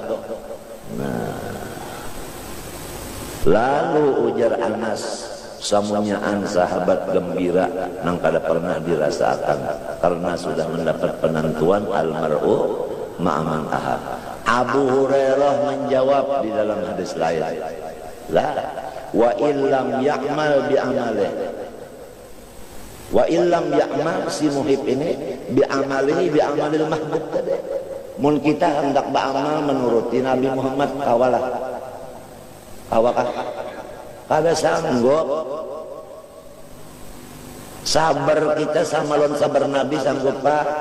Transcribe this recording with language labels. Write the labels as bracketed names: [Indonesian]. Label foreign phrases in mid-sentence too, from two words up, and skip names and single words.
[Banjar] Nah, lalu ujar Anas, samunyaan sahabat gembira nang kada pernah dirasakan karena sudah mendapat penentuan [Arabic] المرء مع من أحب. [Indonesian] Abu Hurairah menjawab di dalam hadis lain, [Arabic] لا وإن لم يعمل بعمله، وإن لم يعمل, [Indonesian] si muhib ini [Arabic] بعمله بعمل المحبوب [Indonesian] tadi. [Banjar] Mun kita hendak beramal menuruti Nabi Muhammad, kawalah kawakah kada sanggup. Sabar kita sama lawan sabar Nabi sanggup pak?